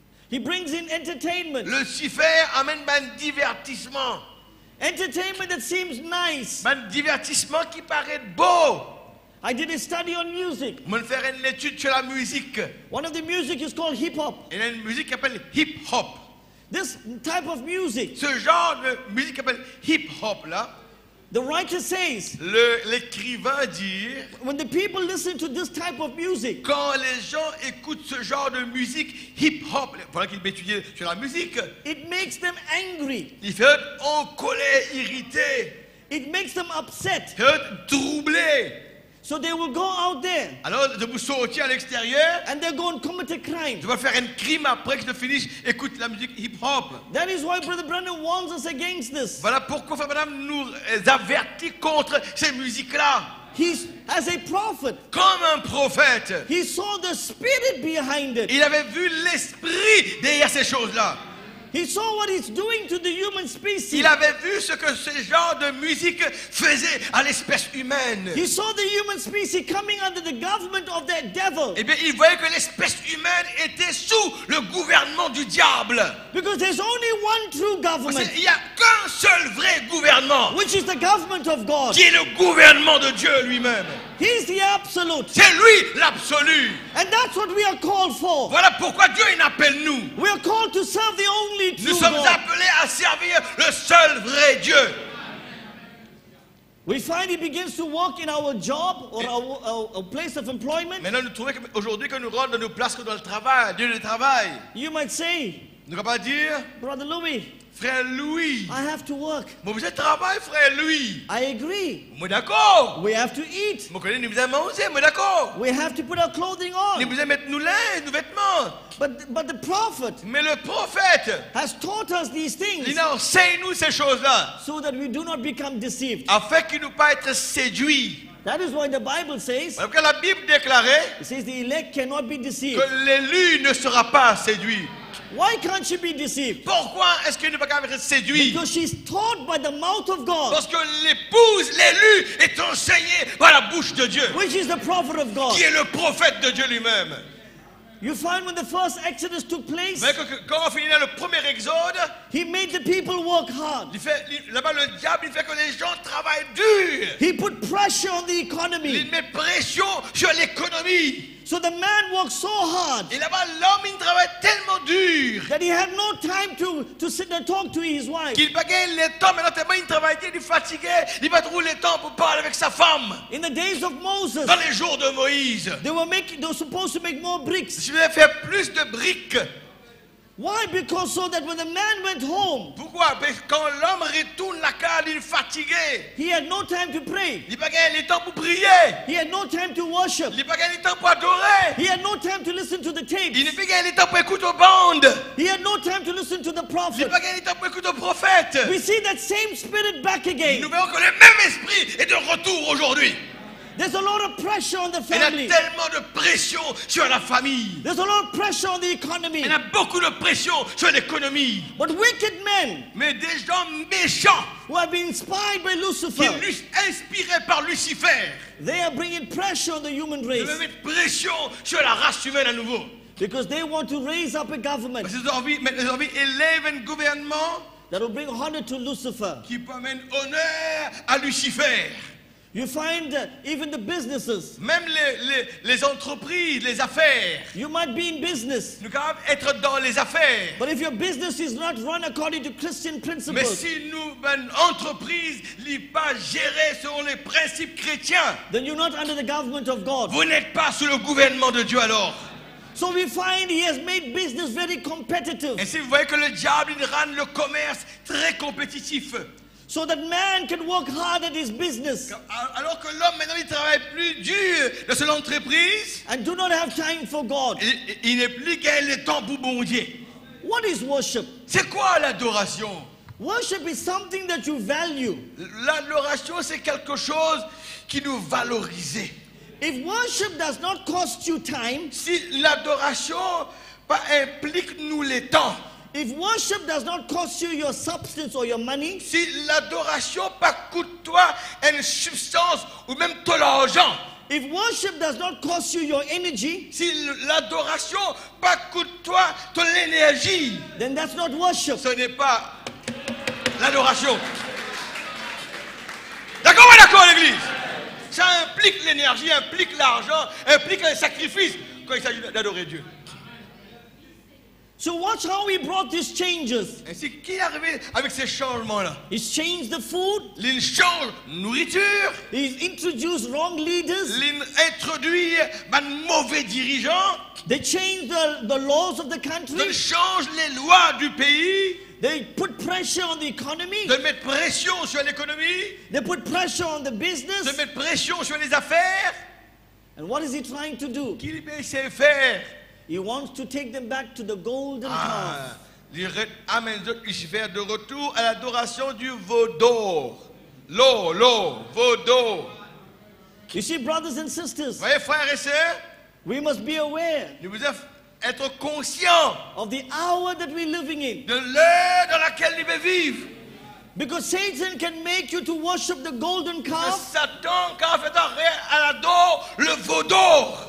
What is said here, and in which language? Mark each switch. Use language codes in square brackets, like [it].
[en] He brings in entertainment. [fr] Lucifer amène un divertissement. [en] Entertainment that seems nice. [fr] Un divertissement qui paraît beau. [en] I did a study on music. [fr] On va faire une étude sur la musique. [en] One of the music is called hip hop. [fr] Il y a une musique qui s'appelle hip-hop. [en] This type of music, [fr] Ce genre de musique qui s'appelle hip-hop là, [en] the writer says, [fr] l'écrivain dit, [en] when the people listen to this type of music, [fr] quand les gens écoutent ce genre de musique hip-hop, voilà qu'il m'étudiait sur la musique, [en] it makes them angry. [fr] il fait en colère, irrité, [en] It makes them upset. [fr] il fait troublé. [en] So they will go out there [fr] Alors, je vous sortir à l'extérieur, [en] and they're going to commit a crime. [fr] je vais faire un crime après que je finisse, écoute la musique hip-hop. [en] That is why Brother Brandon warns us against this. [fr] Voilà pourquoi Frère Madame nous avertit contre ces musiques-là. [en] He's, as a prophet, [fr] Comme un prophète, [en] he saw the spirit behind it. [fr] il avait vu l'esprit derrière ces choses-là. [en] He saw what it's doing to the human species. [fr] Il avait vu ce que ce genre de musique faisait à l'espèce humaine. [en] He saw the human species coming under the government of that devil. [fr] Eh bien, il voyait que l'espèce humaine était sous le gouvernement du diable. [en] Because there's only one true [fr] Parce [en] government, [fr] qu'il n'y a qu'un seul vrai gouvernement, [en] which is the government of God. [fr] qui est le gouvernement de Dieu lui-même. [en] He's the absolute. [fr] C'est lui l'absolu. [en] And that's what we are called for. [fr] Voilà pourquoi Dieu il appelle nous. [en] We are called to serve the only [fr] Nous [en] true [fr] sommes [en] God. [fr] appelés à servir le seul vrai Dieu. [en] We find he begins to walk in our job or our place of employment. [fr] Maintenant, nous trouvons qu'aujourd'hui, que nous rentrons dans nos places dans le travail, Dieu le travail. [en] You might say, [fr] Nous ne pouvons pas dire, [en] Brother Louis, [fr] frère Louis, [en] I have to work. [fr] moi vous êtes travail, frère Louis. [en] I agree. [fr] Moi d'accord. [en] We have to eat. [fr] Moi connais, nous vous manger, moi d'accord. [en] We have to put our clothing [fr] Nous [en] on. [fr] vous mettre nos linges, nos vêtements. [en] But the prophet [fr] Mais le prophète, [en] has taught us these things [fr] il enseigne nous ces choses-là, [en] so that we do not become deceived. [fr] afin qu'il ne pas être séduit. [en] That is why the Bible says, [fr] Alors que la Bible déclarait [en] it says the elect cannot be deceived. [fr] que l'élu ne sera pas séduit. [en] Why can't she be deceived? [fr] Pourquoi est-ce qu'il ne peut pas être séduit? [en] Because she's taught by the mouth of God, [fr] Parce que l'épouse, l'élu, est enseigné par la bouche de Dieu, [en] which is the prophet of God. [fr] qui est le prophète de Dieu lui-même. [en] You find when the first Exodus took place, [fr] Vous voyez que quand on finit le premier exode, [en] he made the people work hard. [fr] là-bas le diable il fait que les gens travaillent dur. [en] He put pressure on the [fr] Il [en] economy. [fr] met pression sur l'économie. [en] So the man worked so hard [fr] Et là-bas l'homme il travaille tellement dur [en] that he had no time to sit and talk to his wife. [fr] qu'il n'a pas gagné le temps, maintenant tellement il travaille, il est fatigué, il va trouver le temps pour parler avec sa femme. [en] In the days of Moses, [fr] Dans les jours de Moïse, [en] they were supposed to make more bricks. [fr] je vais faire plus de briques. [en] Why? Because so that when the man went home, [fr] Pourquoi? Parce que quand l'homme retourne la case, il est fatigué. [en] he had no time to pray. [fr] Il n'a pas gagné le temps pour prier. [en] He had no time to worship. [fr] Il n'a pas gagné le temps pour adorer. [en] He had no time to listen to the [fr] Il [en] tapes. [fr] n'a pas gagné le temps pour écouter aux bandes. [en] He had no time to listen to the [fr] Il n'a [en] prophet. [fr] pas gagné le temps pour écouter aux prophètes. [en] We see that same spirit back again. [fr] Nous voyons que le même esprit est de retour aujourd'hui. [en] There's a lot of pressure on the [fr] Il y a [en] family. [fr] tellement de pression sur la famille. [en] There's a lot of pressure on the economy. [fr] Il y a beaucoup de pression sur l'économie. [en] But wicked men [fr] Mais des gens méchants [en] who have been inspired by [fr] qui [en] Lucifer, [fr] sont inspirés par Lucifer, [en] they are bringing pressure on the human [fr] ils [en] race [fr] veulent mettre pression sur la race humaine à nouveau. [en] because they want to raise up a government [fr] Parce qu'ils ont envie d'élever un gouvernement [en] that will bring honor to Lucifer. [fr] qui peut amener honneur à Lucifer. [en] You find even the businesses. [fr] Même les entreprises, les affaires. [en] You might be in business, [fr] Nous devons être dans les affaires. [en] but if your business is not run according to Christian [fr] Mais [en] principles, [fr] si une entreprise n'est pas gérée selon les principes chrétiens, [en] then you're not under the government of God. [fr] vous n'êtes pas sous le gouvernement de Dieu alors. [en] So we find he has made business very competitive [fr] Et si vous voyez que le diable il rend le commerce très compétitif, [en] so that man can work hard at his business [fr] alors que l'homme maintenant il travaille plus dur dans son entreprise, [en] and do not have time for God. [fr] il n'est plus gagné le temps pour bon Dieu. [en] What is worship? [fr] C'est quoi l'adoration? [en] Worship is something that you value. [fr] L'adoration c'est quelque chose qui nous valorise. [en] If worship does not cost you time, [fr] Si l'adoration pas implique nous le temps, [en] if worship does not cost you your substance or your money, [fr] si l'adoration pas coûte toi une substance ou même ton argent, [en] if worship does not cost you your energy, [fr] si l'adoration pas coûte toi ton énergie, [en] then that's not worship. [fr] ce n'est pas l'adoration. D'accord ou d'accord l'église? Ça implique l'énergie, implique l'argent, implique un sacrifice quand il s'agit d'adorer Dieu. [en] So watch how he brought these changes. [fr] Ainsi, qui est arrivé avec ces changements-là? [en] He's changed the food. [fr] Il change nourriture, [en] He's introduced wrong leaders. [fr] il introduit un mauvais dirigeant, [en] They changed the laws of the country. [fr] il change les lois du pays, [en] They put pressure on the economy. [fr] de mettre pression sur l'économie, [en] They put pressure on the [fr] de [en] businest. [fr] mettre pression sur les affaires. [en] And what is he trying to do? [fr] Qu'il sait faire? [en] He wants to take them back to the golden calf. [fr] Il amène Lucifer de retour à l'adoration du veau d'or. Veau d'or. [en] You see, brothers and sisters, [fr] Voyez, frères et sœurs, [en] we must be aware [fr] nous devons être conscients [en] of the hour that we're living in. [fr] de l'heure dans laquelle nous devons vivre. [en] Because Satan can make you to worship the golden [fr] Que [en] calf [fr] Satan, quand fait à l'adore le veau d'or,